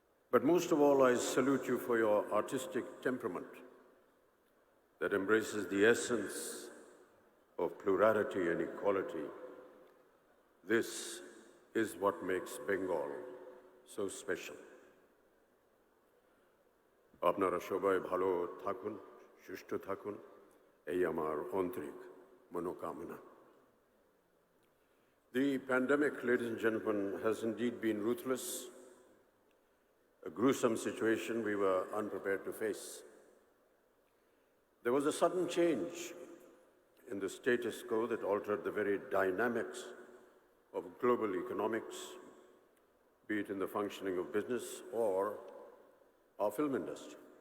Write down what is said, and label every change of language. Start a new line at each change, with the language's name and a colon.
English: But most of all, I salute you for your artistic temperament that embraces the essence of plurality and equality. This is what makes Bengal so special.
Bangla: আপনারা সবাই ভালো থাকুন, সুস্থ থাকুন, এই আমার আন্তরিক মনোকামনা।
English: The pandemic, ladies and gentlemen, has indeed been ruthless, a gruesome situation we were unprepared to face. There was a sudden change in the status quo that altered the very dynamics of global economics, be it in the functioning of business or our film industry.